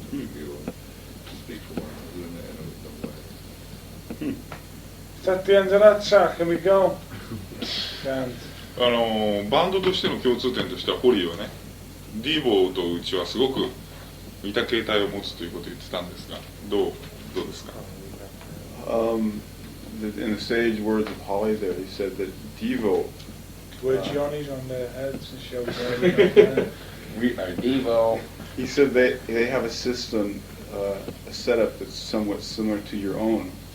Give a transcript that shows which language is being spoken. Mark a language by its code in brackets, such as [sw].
[en] I think we all speak for one another in a way. Is that the end of that, sir? Can we go? And [ja] バンドとしての共通点としてはホリーはね、ディーボーとうちはすごく似た形態を持つということを言ってたんですが、どうですか？ [en] In the sage words of Holly there, he said that Devo. wear Johnny's on their heads and show them. We are Devo. He said they have a system, a setup that's somewhat similar to your own.